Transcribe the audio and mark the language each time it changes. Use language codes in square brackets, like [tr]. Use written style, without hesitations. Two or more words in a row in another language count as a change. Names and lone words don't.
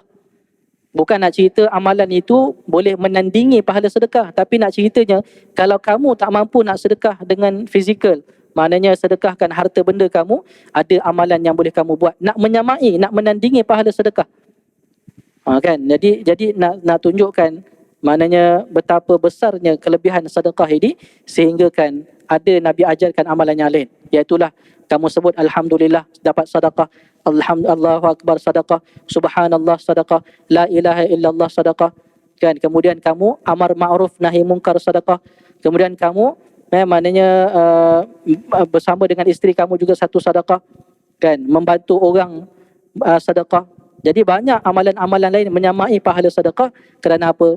[ms] Bukan nak cerita amalan itu boleh menandingi pahala sedekah, tapi nak ceritanya kalau kamu tak mampu nak sedekah dengan fizikal, maknanya sedekahkan harta benda kamu, ada amalan yang boleh kamu buat nak menyamai, nak menandingi pahala sedekah. Kan? Jadi nak tunjukkan maknanya betapa besarnya kelebihan sedekah ini, sehingga kan ada Nabi ajarkan amalan yang lain, iaitulah kamu sebut alhamdulillah dapat sedekah, [ar] الله أكبر [ms] sedekah, subhanallah sedekah, [ar] لا إله إلا الله [ms] sedekah, kan? Kemudian kamu [ar] أمر معروف نهي منكر [ms] sedekah, kemudian kamu maknanya bersama dengan isteri kamu juga satu sedekah, kan? Membantu orang sedekah. Jadi banyak amalan-amalan lain menyamai pahala sedekah. Kerana apa?